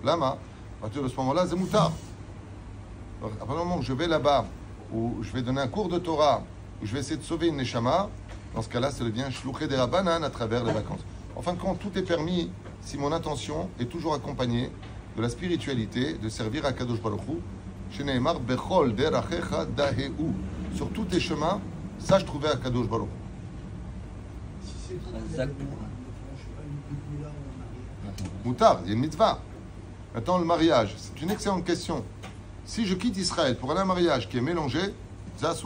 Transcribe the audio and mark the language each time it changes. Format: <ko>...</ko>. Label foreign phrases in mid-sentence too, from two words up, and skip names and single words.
<fr>Lama, à partir de ce moment-là, c'est moutar. À partir du moment où je vais là-bas, où je vais donner un cours de Torah, où je vais essayer de sauver une neshama, Dans ce cas-là, ça devient shlouché des rabanan à travers les vacances. En fin de compte, tout est permis si mon intention est toujours accompagnée de la spiritualité, de servir à Kadosh Baruch Hu.</fr> <he>שנאמר בכל דרכיך דעהו.</he> <fr>Sur tous tes chemins, sache trouver à Kadosh Baruch Hu. Si c'est trop Exact. de loin, je sais pas, une petite moula ou un mariage. Moutar, il y a une mitzvah. Maintenant, le mariage, c'est une excellente question. Si je quitte Israël pour aller à un mariage qui est mélangé, c'est assourd.</fr>